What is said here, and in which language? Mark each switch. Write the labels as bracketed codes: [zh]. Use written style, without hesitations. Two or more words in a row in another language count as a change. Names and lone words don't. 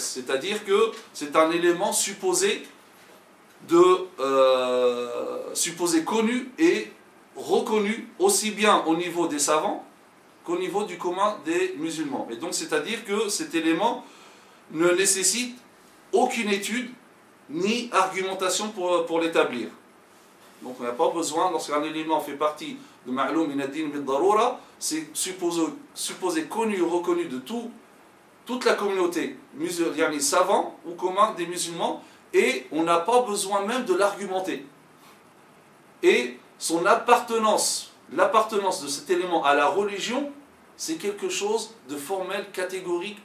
[fr] C'est-à-dire que c'est un élément supposé connu et reconnu aussi bien au niveau des savants qu'au niveau du commun des musulmans. Et donc c'est-à-dire que cet élément ne nécessite aucune étude ni argumentation pour l'établir. Donc on n'a pas besoin, lorsqu'un élément fait partie de [ar] معلوم من الدين بالضرورة, [fr] c'est supposé connu ou reconnu de toute la communauté, les savants ou commun des musulmans, et on n'a pas besoin même de l'argumenter. Et son l'appartenance de cet élément à la religion, c'est quelque chose de formel, catégorique.